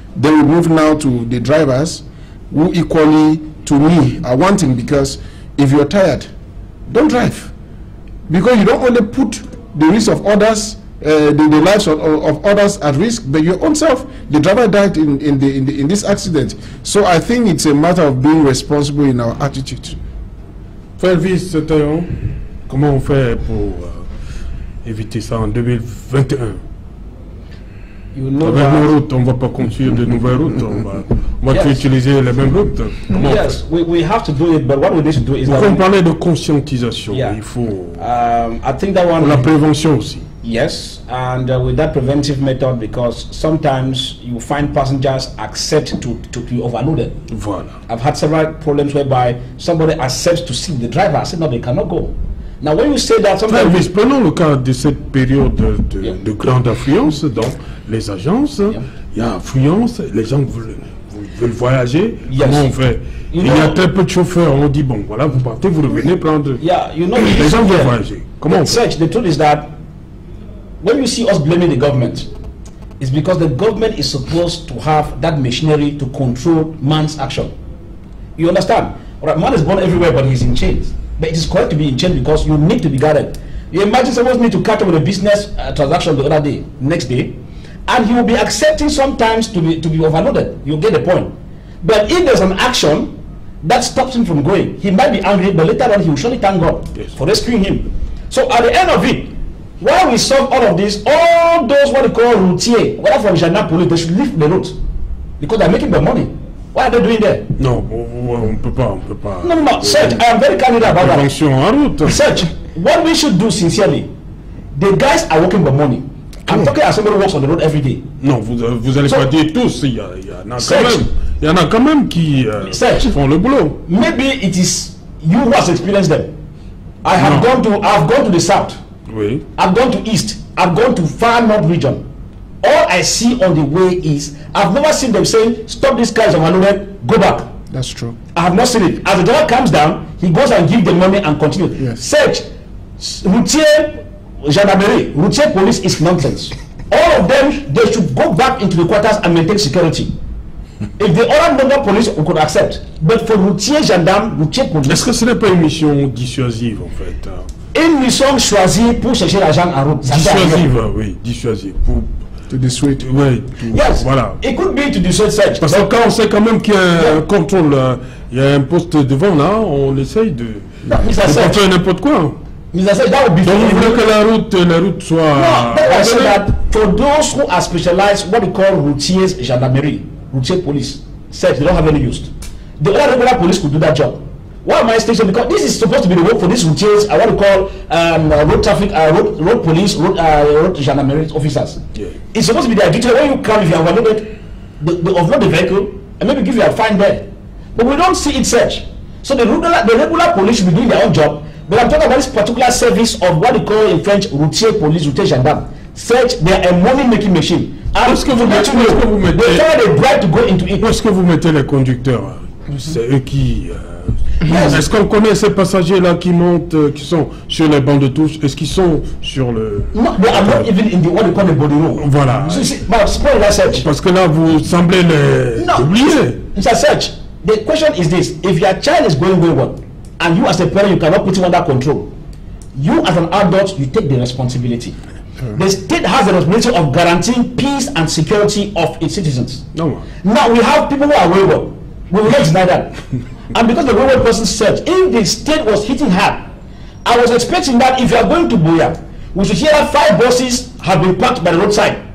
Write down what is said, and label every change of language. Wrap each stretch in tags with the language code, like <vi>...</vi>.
<en>Then we move now to the drivers, who equally, to me, are wanting, because if you're tired, don't drive, because you don't only put the risk of others, the lives of others at risk, but your own self. The driver died in this accident. So I think it's a matter of being responsible in our attitude.</en> <fr>Felvis Taillon, comment on fait pour éviter ça en 2021?</fr> <en>You know</en> <fr>Avec nos routes, on ne va pas construire de nouvelles routes. On va utiliser les mêmes routes.</fr> <en>Yes, we have to do it, but what we need to do is...</en> <fr>Pourquoi on parlait de conscientisation?</fr> <en>Yeah.</en> <fr>Il faut...</fr> <en>I think that one...</en> <fr>Pour la prévention aussi.</fr> <en>Yes, and with that preventive method, because sometimes you find passengers accept to be overloaded.</en> <fr>Voilà.</fr> <en>I've had several problems whereby somebody accepts to see the driver. I said, no, they cannot go. Now, when you say that, sometimes...</en> <fr>Prenons le cas de cette période de grande affluence dans les agences. Il y a affluence, les gens veulent voyager. Comment on fait? Il y a très peu de chauffeurs. On dit, bon, voilà, vous partez, vous revenez prendre... les gens veulent voyager. Comment on fait?</fr> <en>The truth is that when you see us blaming the government, it's because the government is supposed to have that machinery to control man's action. You understand? Right, man is born everywhere, but he's in chains. But it is correct to be in chains because you need to be guarded. You imagine someone need to catch up with a business transaction the other day, next day, and he will be accepting sometimes to be overloaded. You get the point. But if there's an action that stops him from going, he might be angry, but later on he will surely thank God for rescuing him. So at the end of it, while we solve all of this, all those what they call routiers, whether from Gendarme police, they should leave the route because they're making their money. What are they doing there?</en> <fr>No, on peut pas.</fr> <en>No, Serge, I am very candid about that.</en> <fr>En route.</fr> <en>Serge, what we should do sincerely, the guys are working for money. I'm talking as somebody who works on the road every day.</en> <fr>Non, vous allez pas dire tous. Il y en a quand même qui font le boulot.</fr> <en>Maybe it is you who has experienced them. I've gone to the south.</en> <fr>Oui.</fr> <en>I've gone to east. I've gone to far north region. All I see on the way is, I've never seen them saying, stop these cars on go back. That's true. I have not seen it. As the driver comes down, he goes and gives the money and continues. Yes. Search, routier, gendarmerie, routier police is nonsense. All of them, they should go back into the quarters and maintain security. If the other number police, we could accept. But for routier, gendarme, routier police...</en> <fr>Est-ce que ce n'est pas une mission dissuasive, en fait? Une mission choisie pour chercher l'argent en route. Dissuasive, oui, dissuasive.</fr> <en>To dissuade.</en> <fr>Oui,</fr> <en>yes,</en> <fr>voilà.</fr> <en>It could be to dissuade search.</en> <fr>Parce que quand on sait quand même qu'il y a un contrôle, il y a un poste devant là, on essaye de faire n'importe quoi.</fr> <en>Mr. Search, that would be...</en> <fr>Donc vous voulez que la route soit...</fr> <en>No, I say that for those who are specialized, what we call routiers, gendarmerie, routier police, search, they don't have any use. The other regular police could do that job. Why am I stationed? Because this is supposed to be the work for these routiers, I want to call road traffic, road police, road gendarmerie officers. Yeah. It's supposed to be their duty. When you come, if you are overloaded, they offload the vehicle and maybe give you a fine there. But we don't see it such. So the regular police should be doing their own job. But I'm talking about this particular service of what they call in French routier police, routier gendarme. Search, they are a money-making machine.</en> <fr>Est-ce que vous mettez...</fr> <en>They bribe to go into it.</en> <fr>Où est-ce que vous mettez les conducteurs? C'est eux qui... Est-ce qu'on connaît ces passagers-là qui montent, qui sont sur les bancs de touche? Est-ce qu'ils sont sur le...</fr> <en>No, they are not even in the what they call the body room.</en> <fr>Voilà. Parce que là, vous semblez les oublier.</fr> <en>Mr. Search, the question is this. If your child is going wayward, and you as a parent, you cannot put him under control, you as an adult, you take the responsibility. The state has the responsibility of guaranteeing peace and security of its citizens. No. Now we have people who are wayward. We will not deny that. And because the wayward person said, if the state was hitting hard, I was expecting that if you are going to Buea, we should hear that 5 buses have been parked by the roadside.</en>